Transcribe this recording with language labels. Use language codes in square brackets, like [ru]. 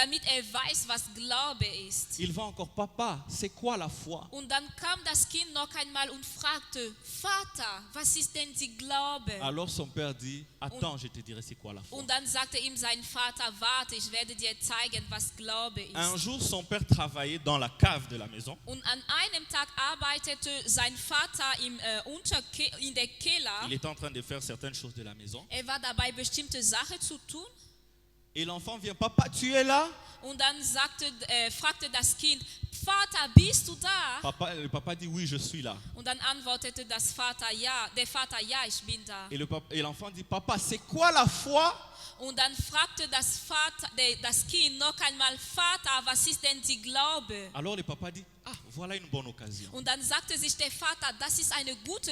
[de] damit weiß, was Glaube ist. [fr] Il va encore, papa, c'est quoi la foi? [de] Und dann kam das Kind noch einmal und fragte, Vater, was ist denn die Glaube? [fr] Alors son père dit, attends, je te dirai c'est quoi la foi. [de] Und dann sagte ihm sein Vater, warte, ich werde dir zeigen, was Glaube [fr] Un [de] ist. [fr] jour, son père travaillait dans la cave de la maison. [de] Und an einem Tag arbeitete sein Vater in der Keller. [fr] Il était en train de faire certaines choses de la maison. [de] War dabei, bestimmte Sachen zu tun. [fr] Et l'enfant vient, papa, tu es là? [de] Und dann fragte das Kind, Vater, bist du da? [fr] Le papa dit, oui, je suis là. [de] Und dann antwortete der Vater, ja, ich bin da. [fr] Et l'enfant dit, papa, c'est quoi la foi? [de] Und dann fragte das Kind noch einmal, Vater, was ist denn die Glaube? [fr] Alors le papa dit, ah, voilà une bonne occasion. [de] Und dann sagte sich der Vater, das ist eine gute